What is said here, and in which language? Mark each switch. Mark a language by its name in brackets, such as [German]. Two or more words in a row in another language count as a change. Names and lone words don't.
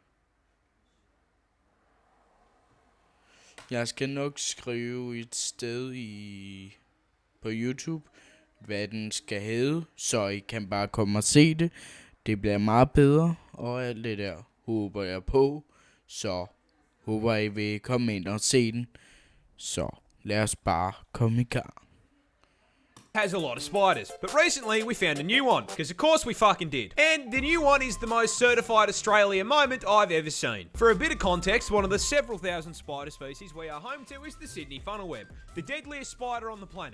[Danish] Jeg skal nok skrive et sted på YouTube, hvad den skal hedde, så I kan bare komme og se det. Det bliver meget bedre, og alt det der håber jeg på. Så håber I vil komme ind og se den. Så lad os bare komme i gang. [English] Has a lot of spiders, but recently we found a new one, because of course we fucking did. And the new one is the most certified Australia moment I've ever seen. For a bit of context, one of the several thousand spider species we are home to is the Sydney funnel web, the deadliest spider on the planet.